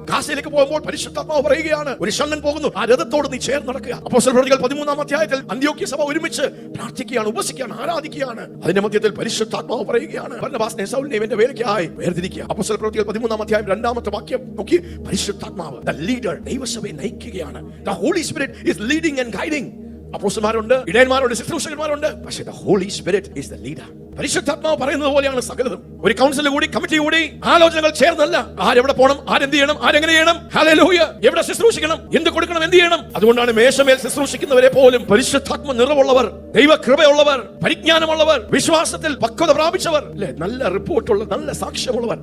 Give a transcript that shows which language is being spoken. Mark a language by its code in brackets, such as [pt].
[ml] ഗാസയിലേക്ക് പോകുമ്പോൾ പരിശുദ്ധാത്മാവ് പറയുകയാണ്, ഒരു ഷണ്ണൻ പോകുന്നു, ആ രഥത്തോട് നീ ചേർന്ന് നടക്കുക. അപ്പോസ്തലപ്രവൃത്തികൾ 13-ാം അധ്യായത്തിൽ അന്ത്യോക്യ സഭ ഒരുമിച്ച് പ്രാർത്ഥിക്കുകയാണ്, ഉപസിക്കുകയാണ്, ആരാധിക്കുകയാണ്. അതിന്റെ മധ്യത്തിൽ പരിശുദ്ധാത്മാവ് പറയുകയാണ്, ബർന്നബാസിനെയും ശൗലിനെയും എന്റെ വേലയ്ക്കായി വേർതിരിക്കുക. അപ്പോസ്തലപ്രവൃത്തികൾ 13-ാം അധ്യായം 2-ാമത്തെ വാക്യം നോക്കി, പരിശുദ്ധാത്മാവ് [en] the leader, [ml] ദൈവസഭയെ നയിക്കുകയാണ്. [en] The Holy Spirit is leading and guiding. [ml] അപ്പോസ്തലന്മാരുണ്ട്, ഇടയന്മാരുണ്ട്, ശുശ്രൂഷകന്മാരുണ്ട്, പക്ഷേ [en] the Holy Spirit is the leader. [ml] പരിശുദ്ധാത്മാവ് പറയുന്നത് പോലെയാണ് സകലതും. ഒരു കൗൺസിൽ കൂടി, കമ്മിറ്റി കൂടി, ആലോചനകൾ ചേർന്നല്ല ആരെവിടെ പോകണം, ആരെന്ത് ചെയ്യണം, ആരെങ്ങനെ ചെയ്യണം, ഹല്ലേലൂയ, എവിടെ ശുശ്രൂഷിക്കണം, എന്ത് കൊടുക്കണം, എന്ത് ചെയ്യണം. അതുകൊണ്ടാണ് മേശമേൽ ശുശ്രൂഷിക്കുന്നവരെ പോലും പരിശുദ്ധാത്മ നിറവുള്ളവർ, ദൈവകൃപയുള്ളവർ, പരിജ്ഞാനമുള്ളവർ, വിശ്വാസത്തിൽ പക്വത പ്രാപിച്ചവർ, അല്ലെ, നല്ല റിപ്പോർട്ടുള്ള, നല്ല സാക്ഷ്യമുള്ളവർ.